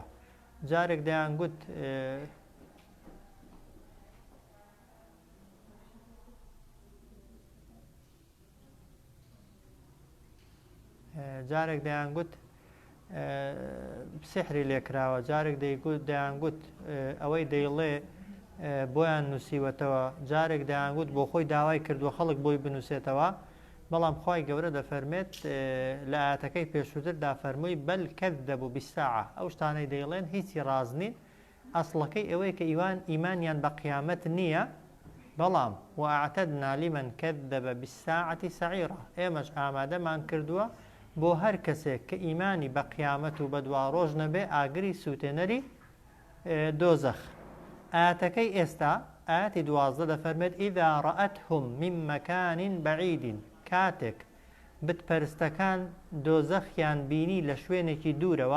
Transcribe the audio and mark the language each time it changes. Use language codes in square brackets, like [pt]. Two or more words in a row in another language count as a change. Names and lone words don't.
[ckb] جارێک دەیانگوت سحری لێکراوە، جارێک دەیانگوت ئەوەی دەیڵێ بۆیان نووسیوەتەوە، جارێک دەیانگوت بۆ خۆی داوای کردووە خەڵک بۆی بنووسێتەوە. بەڵام خوای گەورە دەفەرمێت لە ئاەتەکەی پێشووتردا فەرمووی [ar] بەل کەذەبوا بالساعة، [ckb] ئەو شتانەی دەیڵێن هیچی ڕاز نین، ئەسڵەکەی ئەوەیە کە ئیمانیان بە قیامەت نییە. [ar] بەڵام وأعتدنا لمن كذب بالساعة سعيرا، [ckb] ئێمەش ئامادەمان کردووە بۆ هەر کەسێک کە ئیمانی بە قیامەت و بە دوا ڕۆژ نەبێ ئاگری سووتێنەری دۆزەخ. ئاەتەکەی ئێستا ئاەتی دوازدە دەفەرمێت [ar] ئیذا ڕەئەتهم من مەکان بەعید، [ckb] کاتێک بتپەرستەکان دۆزەخیان بینی لە شوێنێکی دوورەوە.